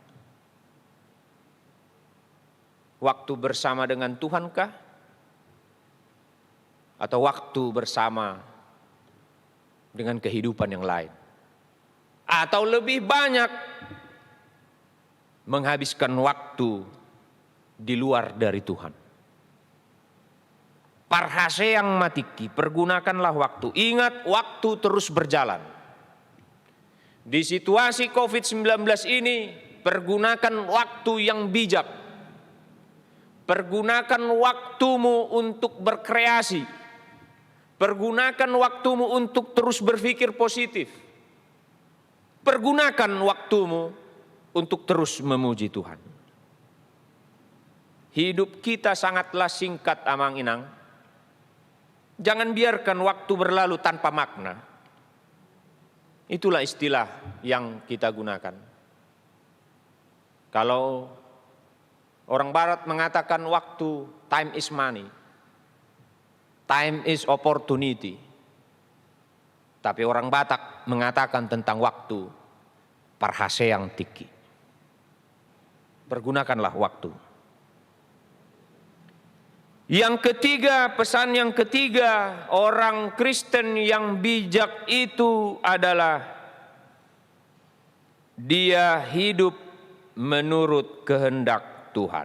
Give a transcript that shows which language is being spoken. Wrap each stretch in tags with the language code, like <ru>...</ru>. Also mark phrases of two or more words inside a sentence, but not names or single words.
<id>Waktu bersama dengan Tuhankah? Atau waktu bersama dengan kehidupan yang lain? Atau lebih banyak menghabiskan waktu di luar dari Tuhan?</id> <bbc>Parhaseang matiki,</bbc> <id>pergunakanlah waktu. Ingat, waktu terus berjalan. Di situasi COVID-19 ini, pergunakan waktu yang bijak. Pergunakan waktumu untuk berkreasi. Pergunakan waktumu untuk terus berpikir positif. Pergunakan waktumu untuk terus memuji Tuhan. Hidup kita sangatlah singkat, amang-inang. Jangan biarkan waktu berlalu tanpa makna. Itulah istilah yang kita gunakan. Kalau orang Barat mengatakan waktu,</id> <en>time is money. Time is opportunity.</en> <id>Tapi orang Batak mengatakan tentang waktu,</id> <bbc>parhaseang tiki.</bbc> <id>Pergunakanlah waktu. Yang ketiga, pesan yang ketiga, orang Kristen yang bijak itu adalah dia hidup menurut kehendak Tuhan.</id>